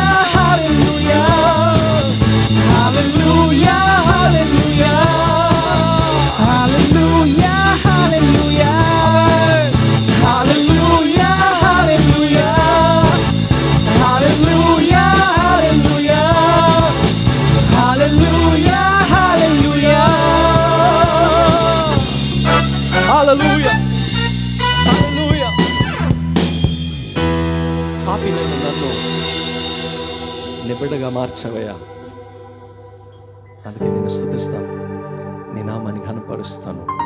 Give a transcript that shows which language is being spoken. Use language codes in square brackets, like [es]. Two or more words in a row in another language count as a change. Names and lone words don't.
[ta] ஹல்லேலூயா, ஹல்லேலூயா, ஹல்லேலூயா, ஹல்லேலூயா, ஹல்லேலூயா, ஹல்லேலூயா, ஹல்லேலூயா, ஹல்லேலூயா, ஹல்லேலூயா, ஹல்லேலூயா, ஹல்லேலூயா, [te] హల్లెలూయా, హల్లెలూయా. పాపినైన నన్ను నిబిడగా మార్చవయ్యా. అందుకే నేను స్తుతిస్తాను, నీ నామాన్ని ఘనపరుస్తాను.